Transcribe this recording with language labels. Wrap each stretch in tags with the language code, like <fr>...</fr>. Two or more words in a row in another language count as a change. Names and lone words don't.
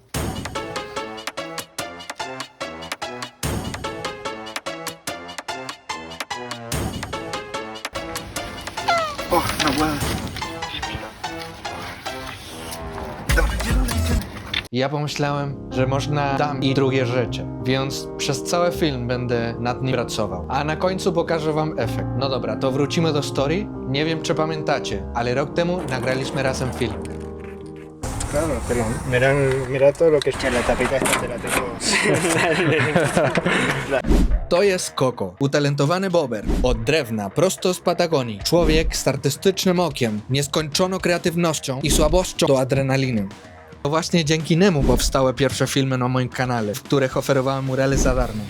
<pl>Ja pomyślałem, że można tam i drugie rzeczy, więc przez cały film będę nad nim pracował. A na końcu pokażę wam efekt. No dobra, to wrócimy do story. Nie wiem, czy pamiętacie, ale rok temu nagraliśmy razem film.</pl> <es>Claro, pero mira todo lo que está en la tapita esta te la tengo.</es> <pl>To jest Koko, utalentowany bober. Od drewna, prosto z Patagonii. Człowiek z artystycznym okiem, nieskończoną kreatywnością i słabością do adrenaliny. To właśnie dzięki niemu powstały pierwsze filmy na moim kanale, w których oferowałem murale za darmo.</pl>